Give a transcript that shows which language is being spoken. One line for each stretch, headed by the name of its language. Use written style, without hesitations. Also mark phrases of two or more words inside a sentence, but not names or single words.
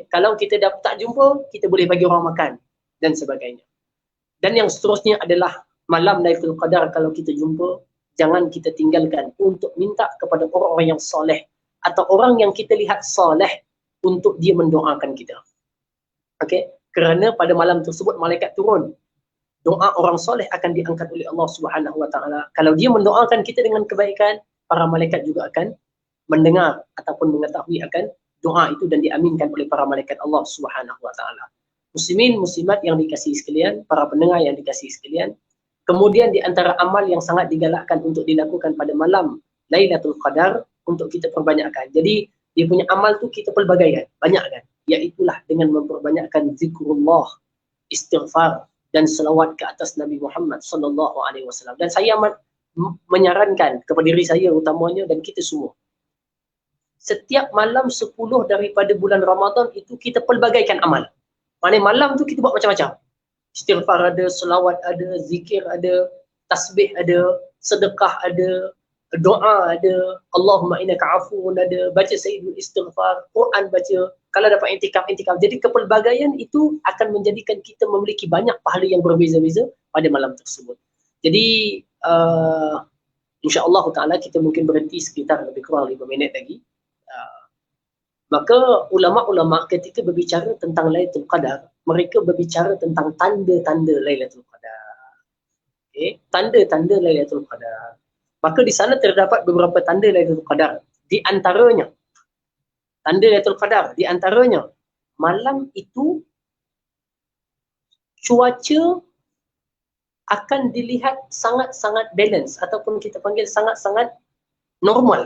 Malay: Kalau kita tak jumpa, kita boleh bagi orang makan dan sebagainya. Dan yang seterusnya adalah malam Lailatul Qadar, kalau kita jumpa, jangan kita tinggalkan untuk minta kepada orang-orang yang soleh atau orang yang kita lihat soleh untuk dia mendoakan kita. Okey, kerana pada malam tersebut malaikat turun. Doa orang soleh akan diangkat oleh Allah
Arabic: سبحانه وتعالى.
Malay: Kalau dia mendoakan kita dengan kebaikan, para malaikat juga akan mendengar ataupun mengetahui akan doa itu dan diaminkan oleh para malaikat Allah
Arabic: سبحانه وتعالى.
Malay: Muslimin, muslimat yang dikasihi sekalian, para pendengar yang dikasihi sekalian, kemudian di antara amal yang sangat digalakkan untuk dilakukan pada malam Lailatul Qadar untuk kita perbanyakkan. Jadi dia punya amal tu kita pelbagaikan, banyak kan? Iaitulah dengan memperbanyakkan zikrullah, istighfar dan selawat ke atas Nabi Muhammad
Arabic: صلى الله عليه وسلم.
Malay: Dan saya amat menyarankan kepada diri saya utamanya dan kita semua, setiap malam 10 daripada bulan Ramadan itu kita pelbagaikan amal. Maksudnya malam tu kita buat macam-macam. Istighfar ada, selawat ada, zikir ada, tasbih ada, sedekah ada, doa ada,
Arabic: اللهم إنك عفو
Malay: ada, baca Sayyidul Istighfar, Quran baca, kalau dapat intikaf. Jadi kepelbagaian itu akan menjadikan kita memiliki banyak pahala yang berbeza-beza pada malam tersebut. Jadi
Arabic: إن شاء الله تعالى
Malay: kita mungkin berhenti sekitar lebih kurang 5 minit lagi. Maka ulama-ulama ketika berbicara tentang Lailatul Qadar, mereka berbicara tentang tanda-tanda Lailatul Qadar. Okay? Tanda-tanda Lailatul Qadar. Maka di sana terdapat beberapa tanda Lailatul Qadar. Di antaranya, tanda Lailatul Qadar, di antaranya, malam itu cuaca akan dilihat sangat-sangat balance ataupun kita panggil sangat-sangat normal.